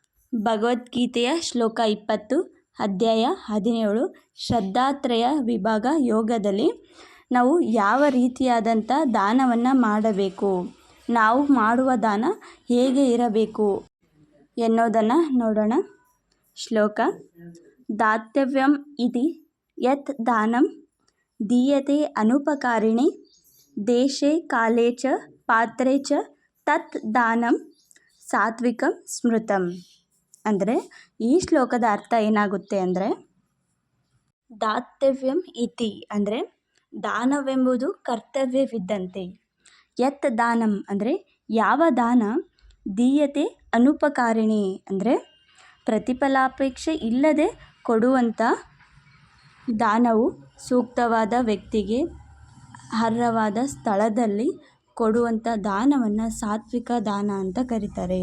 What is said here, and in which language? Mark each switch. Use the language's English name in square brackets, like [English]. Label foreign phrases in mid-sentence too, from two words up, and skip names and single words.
[Kannada] ಭಗವದ್ಗೀತೆಯ ಶ್ಲೋಕ 20 ಅಧ್ಯಾಯ 17 ಶ್ರದ್ಧಾತ್ರಯ ವಿಭಾಗ ಯೋಗದಲ್ಲಿ ನಾವು ಯಾವ ರೀತಿಯಾದಂಥ ದಾನವನ್ನು ಮಾಡಬೇಕು, ನಾವು ಮಾಡುವ ದಾನ ಹೇಗೆ ಇರಬೇಕು ಎನ್ನುವುದನ್ನು ನೋಡೋಣ. ಶ್ಲೋಕ: [Sanskrit] ದಾತವ್ಯಂ ಇತಿ ಯತ್ ದಾನಂ ದೀಯತೆ ಅನುಪಕಾರಿಣೆ ದೇಶೆ ಕಾಲೇ ಚ ಪಾತ್ರೇ ಚ ತತ್ ದಾನಂ ಸಾತ್ವಿಕಂ ಸ್ಮೃತಂ. [Kannada] ಅಂದರೆ ಈ ಶ್ಲೋಕದ ಅರ್ಥ ಏನಾಗುತ್ತೆ ಅಂದರೆ, [Sanskrit] ದಾತವ್ಯಂ ಇತಿ [Kannada] ಅಂದರೆ ದಾನವೆಂಬುದು ಕರ್ತವ್ಯವಿದ್ದಂತೆ, [Sanskrit] ಯತ್ ದಾನಂ [Kannada] ಅಂದರೆ ಯಾವ ದಾನ, [Sanskrit] ದೀಯತೆ ಅನುಪಕಾರಿಣಿ [Kannada] ಅಂದರೆ ಪ್ರತಿಫಲಾಪೇಕ್ಷೆ ಇಲ್ಲದೆ ಕೊಡುವಂಥ ದಾನವು ಸೂಕ್ತವಾದ ವ್ಯಕ್ತಿಗೆ ಅರ್ಹವಾದ ಸ್ಥಳದಲ್ಲಿ ಕೊಡುವಂಥ ದಾನವನ್ನು ಸಾತ್ವಿಕ ದಾನ ಅಂತ ಕರೀತಾರೆ.